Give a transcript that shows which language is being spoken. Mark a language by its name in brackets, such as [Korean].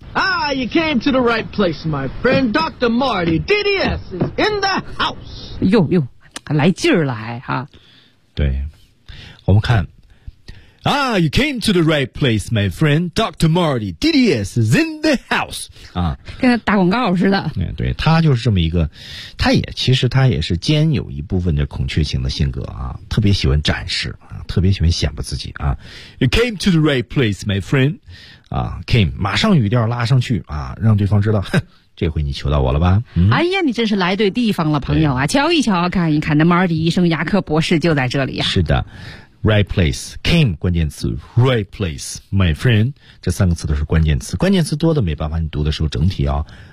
[English] Ah, you came to the right place, my friend. Dr. Marty, DDS is in the house. [Chinese] 呦呦，来劲儿来哈。对，我们看。 [English] Ah, you came to the right place, my friend. Dr. Marty, DDS is in the house. 啊， [Chinese] 跟打广告似的。嗯，对，他就是这么一个，他也其实他也是兼有一部分的孔雀型的性格啊，特别喜欢展示啊，特别喜欢显摆自己啊。 [English] You came to the right place, my friend. [Chinese] 啊 ，came 马上语调拉上去啊，让对方知道，哼，这回你求到我了吧？嗯、哎呀，你真是来对地方了，朋友啊！瞧一瞧，看一看，那 Marty 医生牙科博士就在这里呀、啊。是的。 [English] Right place, [Chinese] came 关键词 ， [English] right place, my friend [Chinese] 这三个词都是关键词，关键词多的没办法，你读的时候整体要